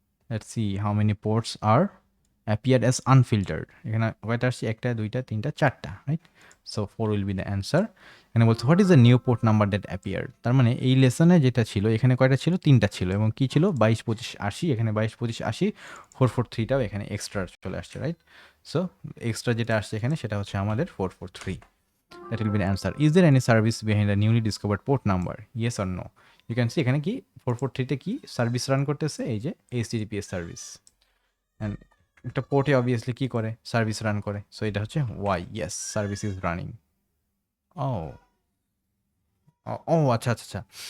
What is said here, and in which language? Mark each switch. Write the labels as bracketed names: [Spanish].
[English] Let's see how many ports are appeared as unfiltered. [Bangla] এখানে কয়টা আসছে? একটা, দুইটা, তিনটা, চারটা, right? So 4 [English] will be the answer. [Bangla] এখানে বলছে [English] What is the new port number that appeared. [Bangla] তার মানে এই লেসনে যেটা ছিল এখানে কয়টা ছিল? তিনটা ছিল। এবং কি ছিল? 22, 25, 80। এখানে 22, 25, 80, 443টাও এখানে এক্সট্রা চলে আসছে, রাইট? সো এক্সট্রা যেটা আসছে এখানে সেটা হচ্ছে আমাদের 443. [English] That will be the answer. Is there any service behind the newly discovered port number? Yes or no? You can see [Bangla] এখানে কি 443 কি সার্ভিস রান করতেছে? এই যে HTTPS সার্ভিস। অ্যান্ড একটা পোর্টে অবভিয়াসলি কি করে? সার্ভিস রান করে। সো এটা হচ্ছে Y. [English] Yes, service is running. ও ও আচ্ছা আচ্ছা আচ্ছা।